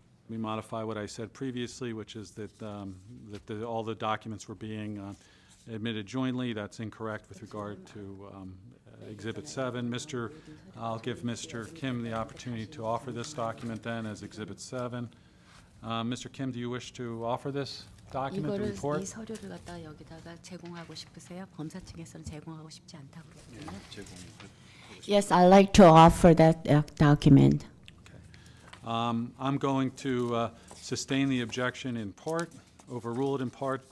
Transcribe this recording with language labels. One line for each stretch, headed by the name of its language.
English: Let me modify what I said previously, which is that, all the documents were being admitted jointly. That's incorrect with regard to Exhibit 7. I'll give Mr. Kim the opportunity to offer this document then as Exhibit 7. Mr. Kim, do you wish to offer this? document, the
Korean: 이거를
English: report?
Korean: 이 서류를 갖다 여기다가 제공하고 싶으세요? 검사 측에서는 제공하고 싶지 않다고 그랬거든요.
English: Yes, I'd like to offer that document. I'm going to sustain the objection in part, overrule it in part.